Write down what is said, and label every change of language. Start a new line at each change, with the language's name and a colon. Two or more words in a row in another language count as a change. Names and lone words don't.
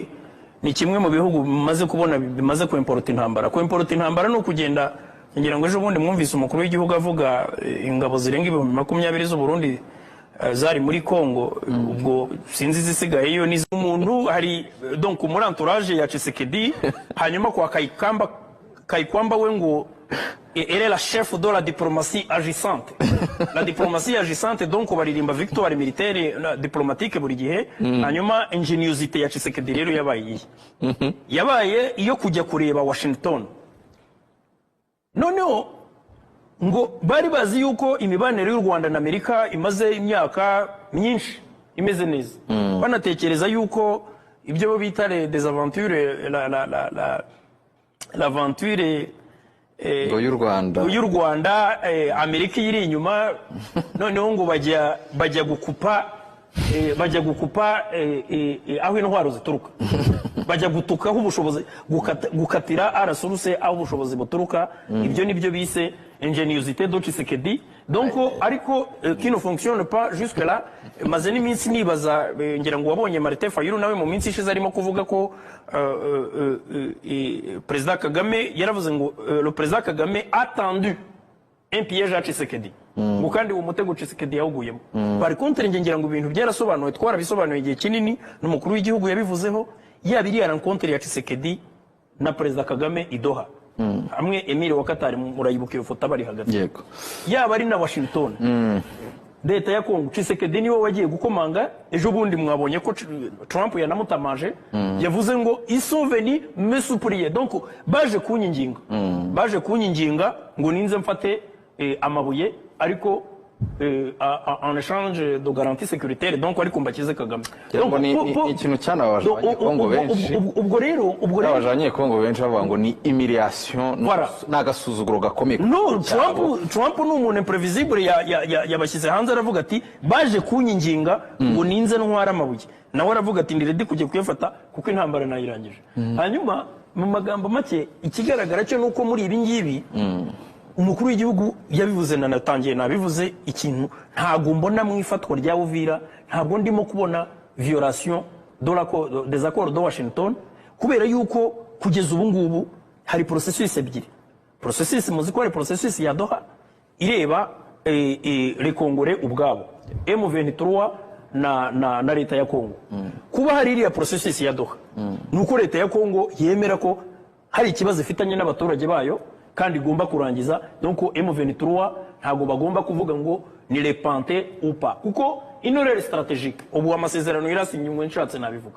Kinyarwanda: ni kimwe mu bihugu bimaze kubona bimaze kwimporta intambara no kugenda ngira ngo ejo bundi mwumvise umukuru w'igihugu avuga ingabo zirenga 20 z'u Burundi zari muri Kongo ubwo sinzi zisigaye yo ni umuntu hari donc muri entourage ya Tshisekedi hanyuma kwa Kayikwamba we ngo
French: elle est la chef de la diplomatie agissante
Kinyarwanda: la diplomatie agissante donc baririmba
French: victoire militaire diplomatique
Kinyarwanda: buri gihe hanyuma ingeniosité ya Tshisekedi rero yabaye iyo kujya kureba Washington noneho ngo bari bazi yuko imibanire y'u Rwanda na Amerika imaze imyaka myinshi imeze neza banatekereza yuko ibyo bita
French: des aventures
Kinyarwanda: l'aventure y'u Rwanda Amerika iri inyuma noneho ngo bajya gukupa aho intwaro zituruka bajya gutukaho ubushobozi gukatira arasuruse aho ubushobozi buturuka ibyo nibyo bise
French: ingéniosité de Tshisekedi
Kinyarwanda: donc ariko
French: qui ne fonctionne pas jusque là
Kinyarwanda: maze n'iminsi nibaza ngira ngo wabonye Martin Fayulu nawe mu minsi ishize arimo kuvuga ko Président Kagame yaravuze ngo
French: le Président Kagame a tendu un piège à Tshisekedi
Kinyarwanda: ngo kandi uwo mutego Tshisekedi yawuguyemo
French: par contre
Kinyarwanda: ngira ngo ibintu byarasobanuwe twarabisobanuye igihe kinini n'umukuru w'igihugu yabivuzeho yabiri ya rencontre ya Tshisekedi na Président Kagame i Doha hamwe Emile wa Qatar murayibuka iyo foto bari hagati yego yaba ari na Washington leta ya Kongo Tshisekedi niwe wagiye gukomanga ejo bundi mwabonye ko Trump yanamutamaje yavuze ngo
French: ils sont venus me supplier
Kinyarwanda: donc baje kunyinginga ngo ninze mfate amabuye ariko
French: en échange de garantie sécuritaire
Kinyarwanda: donc ari kumbakize Kagame donc ni ikintu cyanabaje Kongo benshi ubwo rero abajanye Kongo benshi bavuga ngo ni humiliation n'agasuzuguro gakomeye no Trump ni umuntu imprevisible yabashyize hanze aravuga ati baje kunyinginga ngo ninze ntwara amabuye nawe aravuga ati ndiredi kujye kuyafata kuko intambara nayirangije hanyuma mu magambo make ikigaragara cyo nuko muri ibi ngibi umukuru w'igihugu yabivuze natangiye nabivuze ikintu ntago mbona mu ifatwa rya Uvira ntabwo ndimo kubona
French: violation des accords de Washington
Kinyarwanda: kubera yuko kugeza ubu ngubu hari processus ebyiri processus muziko hari processus ya Doha ireba
French: les Congolais
Kinyarwanda: ubwabo M23 na leta ya Kongo kuba hari iriya processus ya Doha nuko leta ya Kongo yemera ko hari ikibazo ifitanye n'abaturage bayo kandi igomba kurangiza donc M23 ntago bagomba kuvuga ngo ni
French: repente ou pas
Kinyarwanda: kuko inorere stratégique ubu amasezerano irasinywe nshatse nabivuga